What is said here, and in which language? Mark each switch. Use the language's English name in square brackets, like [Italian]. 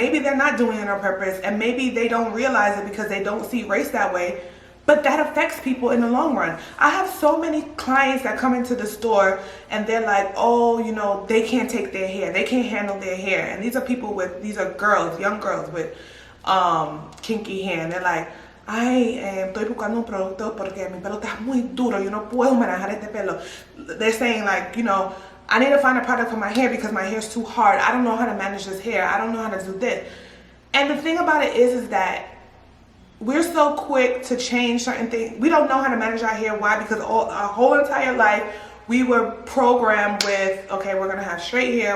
[English] Maybe they're not doing it on purpose, and maybe they don't realize it because they don't see race that way, but that affects people in the long run. I have so many clients that come into the store and they're like, oh, you know, they can't take their hair. They can't handle their hair. And these are girls, young girls with kinky hair. [Spanish] And they're like, ay, estoy buscando un producto porque mi pelo está muy duro. Yo no puedo manejar este pelo. [English] They're saying like, you know, I need to find a product for my hair because my hair's too hard. I don't know how to manage this hair. I don't know how to do this. And the thing about it is that we're so quick to change certain things. We don't know how to manage our hair. Why? Because our whole entire life, we were programmed with, okay, we're going to have straight hair.